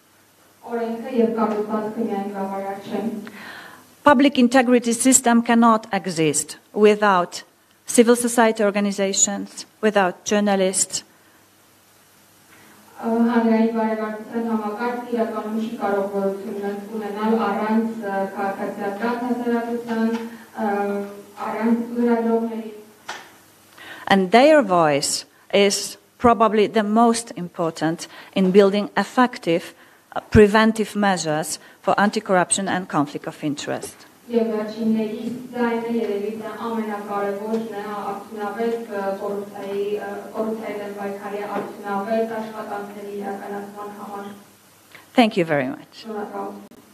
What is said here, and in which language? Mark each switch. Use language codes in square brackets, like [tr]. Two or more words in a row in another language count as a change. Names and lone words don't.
[en] Public integrity system cannot exist without civil society organizations, without journalists. [hy] Բարեվարքության համակարգը իրականում չի կարող գոյություն ունենալ առանց քաղաքասարակական հասարակության, առանց լրագրողների. [en] And their voice is probably the most important in building effective preventive measures for anti-corruption and conflict of interest. [hy] Եվ վերջինների ձայնը երևի թե ամենակարևորն է արդյունավետ կոռուպցիայի դեմ պայքարի արդյունավետ աշխատանքների իրականացման համար։ [en] Thank you very much. [hy] Շնորհակալ։